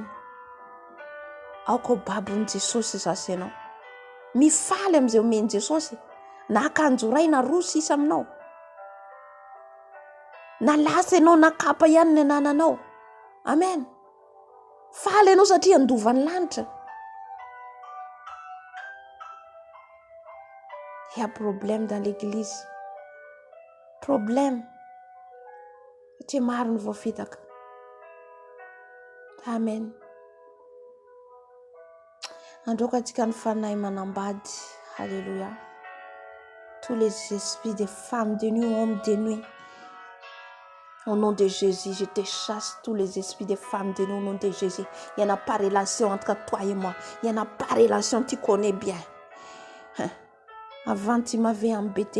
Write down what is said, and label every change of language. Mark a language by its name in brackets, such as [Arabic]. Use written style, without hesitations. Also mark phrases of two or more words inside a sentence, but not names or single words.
[Malagasy] Aoko babony Jesosy zasy ianao. Mifaly amin'izay omeny Jesosy. Na akanjo ray na roa sisa aminao. Na lasa ianao na kapa ihany ny anananao. Amen. Faly ianao satria andovan'ny lanitra. [French] Il y a problème dans l'église. Problème. [Malagasy] Satria maro ny voafitaka. Amen. Androka antsika ny fanahy manambady. Alléluia. [French] Tous les esprits des femmes de nuit, hommes de nuit. Au nom de Jésus, je te chasse tous les esprits des femmes de nuit au nom de Jésus. Il n'y en a pas relation entre toi et moi. Il n'y en a pas relation, tu connais bien. Avant, tu m'avais embêté.